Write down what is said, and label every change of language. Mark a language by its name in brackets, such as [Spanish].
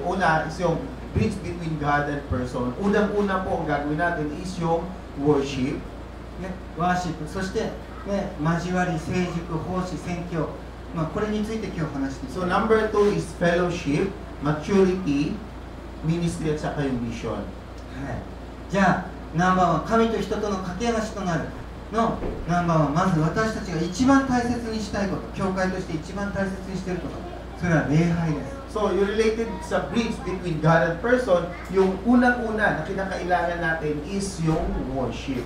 [English] Una is yung bridge between God and person. [Filipino] Unang-una po ang gagawin natin is yung worship. [Japanese] ね、ワーシップ、そして、ね、交わり、成熟、奉仕、宣教、これについて今日話していき [English] So [Japanese] ます。 [English] number 2 is fellowship, maturity, ministry [Filipino] at saka yung [English] mission. [Japanese] はい、じゃあナンバーワン、神と人との架け橋となるのナンバーワン、まず私たちが一番大切にしたいこと、教会として一番大切にしていること、それは礼拝です。 [English] So you related sa bridge between God and person, [Filipino] yung unang-una na kinakailangan natin [English] is yung worship.